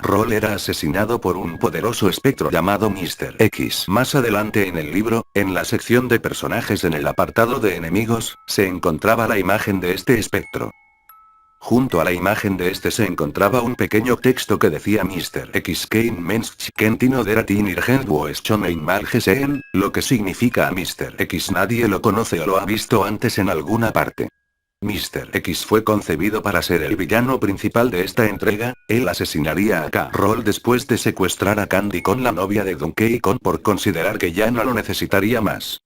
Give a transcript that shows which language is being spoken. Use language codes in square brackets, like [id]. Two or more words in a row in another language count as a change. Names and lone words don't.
[es] Rool era asesinado por un poderoso espectro llamado Mr. X. Más adelante en el libro, en la sección de personajes en el apartado de enemigos, se encontraba la imagen de este espectro. Junto a la imagen de este se encontraba un pequeño texto que decía Mr. [de] X kein Mensch kennt oder hat ihn irgendwo schon einmal gesehen, [es] lo que significa a Mr. X nadie lo conoce o lo ha visto antes en alguna parte. Mr. X fue concebido para ser el villano principal de esta entrega, él asesinaría a K. Rool después de secuestrar a Candy con la novia de Donkey Kong por considerar que ya no lo necesitaría más.